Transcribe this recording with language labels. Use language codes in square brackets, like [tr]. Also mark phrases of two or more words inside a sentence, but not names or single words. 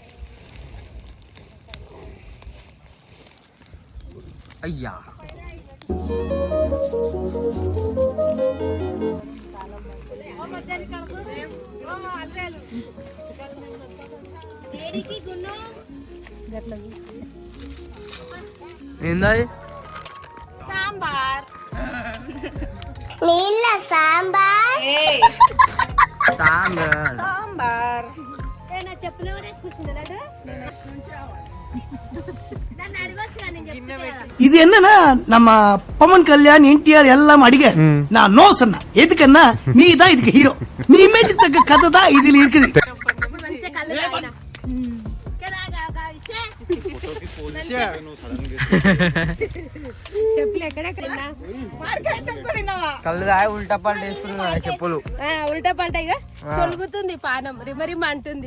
[te] అయ్యా ఏంది సాంబార్? నీళ్ళ సాంబార్. సాంబార్ చెప్పులు [ta] இது என்னன்னா நம்ம பவன் கல்யாண் என்டிஆர் எல்லாம் அடிக்க நான் நோ சொன்னேன். எதுக்குன்னா நீ தான் இதுக்கு ஹீரோ. நீ இமேஜ் தக்க கதை தான் இதுல இருக்குது. [te] కళ్ళు దాగి ఉల్టా పల్ట వేసుకున్నా చెప్పులు ఉల్టా పల్టా ఇక సొలుగుతుంది పానం రిమరిమ అంటుంది.